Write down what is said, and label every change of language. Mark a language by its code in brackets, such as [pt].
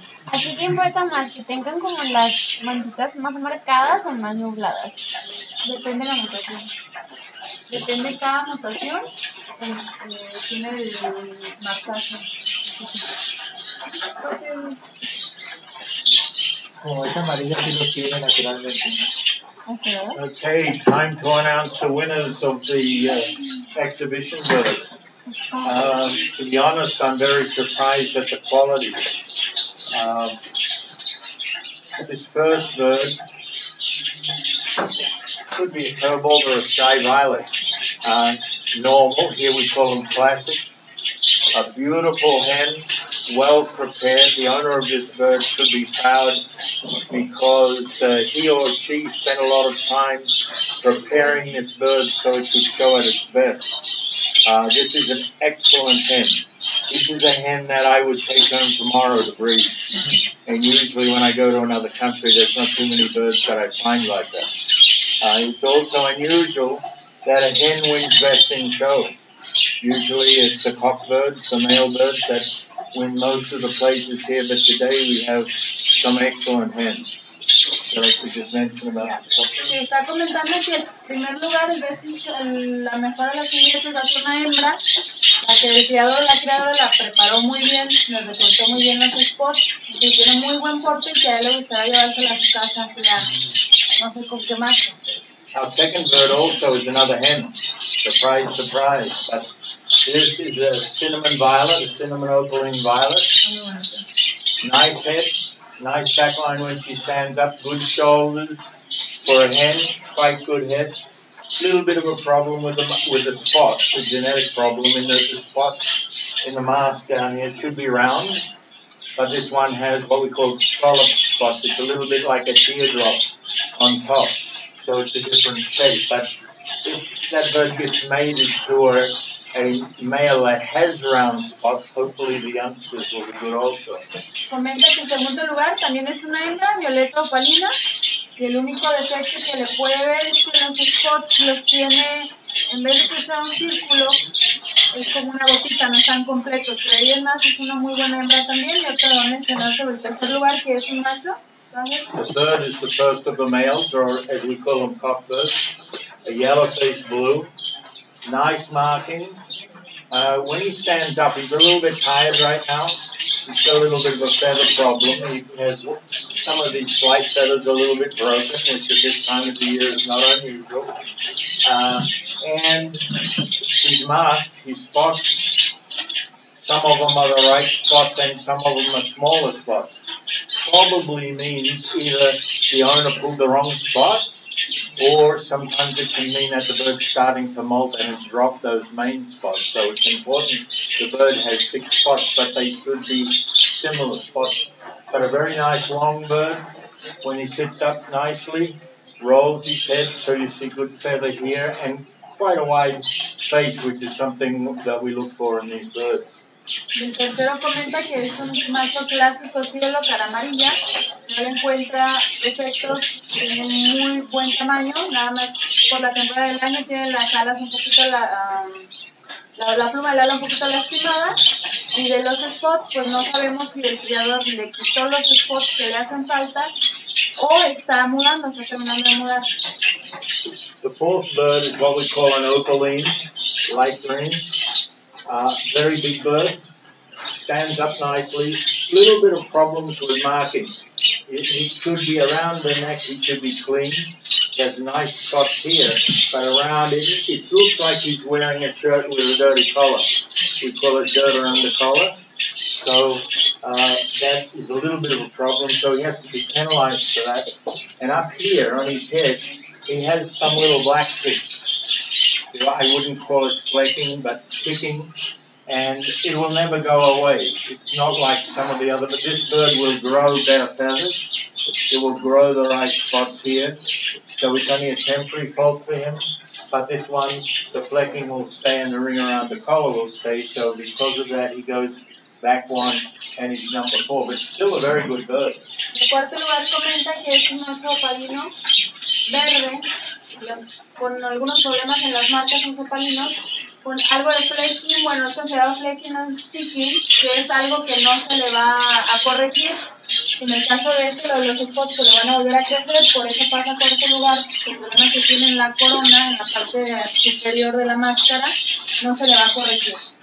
[es] Aquí qué importa más, que tengan como las manchitas más marcadas o más nubladas. Depende de la mutación. Depende de cada mutación, tiene el marcaje. Como esa amarilla sí lo tiene naturalmente. [en] Okay, time to announce the winners of the exhibition birds. To be honest, I'm very surprised at the quality. This first bird could be a cobalt or a sky violet. Normal, here we call them classics. A beautiful hen, well prepared. The owner of this bird should be proud because he or she spent a lot of time preparing this bird so it could show at its best. This is an excellent hen. This is a hen that I would take home tomorrow to breed. And usually when I go to another country, there's not too many birds that I find like that. It's also unusual that a hen wins best in show. Usually it's the cockbirds, the male birds that win most of the places here, but today we have some excellent hens. So to just mention about the top [es] Sí, está comentando que en primer lugar la mejor de las ingresas es una hembra, la que el criador, la criadora la preparó muy bien, le recortó muy bien los spots, que tiene muy buen porte y que a él le gustaría llevársela a su casa, no sé con qué más. [en] Our second bird also is another hen. Surprise, surprise. But this is a cinnamon violet, a cinnamon opaline violet. Nice head, nice back line when she stands up, good shoulders for a hen, quite good head. Little bit of a problem with the spots, a genetic problem in the spot in the mask down here. It should be round, but this one has what we call scallop spots. It's a little bit like a teardrop on top, so it's a different shape. But if that bird gets mated to a male that has round spots, hopefully the youngsters will be good also. [es] Comenta que en segundo lugar también es una hembra, violeta opalina, y el único defecto que le puede ver es que los spots los tiene, en vez de que sea un círculo, es como una gotita, no están completos. Pero ahí es más, es una muy buena hembra también. Y otra va a mencionar sobre el tercer lugar, que es un macho. [en] The third is the first of the males, or as we call them, cockbirds, a yellow-faced blue. Nice markings. When he stands up, he's a little bit tired right now. He's got a little bit of a feather problem. He has some of these flight feathers a little bit broken, which at this time of the year is not unusual. And his mask, his spots, some of them are the right spots and some of them are smaller spots. Probably means either the owner pulled the wrong spot, or sometimes it can mean that the bird's starting to molt and has dropped those main spots. So it's important the bird has 6 spots, but they should be similar spots. But a very nice long bird, when he sits up nicely, rolls his head, so you see good feather here, and quite a wide face, which is something that we look for in these birds. [es] El tercero comenta que es un macho clásico cielo, cara amarilla, no le encuentra defectos, tiene muy buen tamaño, nada más por la temporada del año tiene las alas un poquito, la pluma del ala un poquito lastimada, y de los spots pues no sabemos si el criador le quitó los spots que le hacen falta o está mudando, está terminando de mudar. [en] The fourth bird is what we call an opaline, light green. Very big bird, stands up nicely, little bit of problems with marking. It should be around the neck, it should be clean. There's nice spots here, but around it looks like he's wearing a shirt with a dirty collar. We call it dirt around the collar. So that is a little bit of a problem, so he has to be penalized for that. And up here on his head, he has some little black ticks. I wouldn't call it flaking, but ticking, and it will never go away. It's not like some of the other, but this bird will grow better feathers. It will grow the right spots here, so it's only a temporary fault for him. But this one, the flecking will stay and the ring around the collar will stay, so because of that he goes back one and he's number 4, but still a very good bird. [es] En cuarto lugar comenta que es un macho opalino verde, con algunos problemas en las marcas en opalinos, con algo de flecking, bueno, es considerado [en] flecking and sticking, [es] que es algo que no se le va a corregir. En el caso de este, los spots se le van a volver a crecer, por eso pasa a cuarto lugar, el problema que tiene en la corona, en la parte superior de la máscara, no se le va a corregir.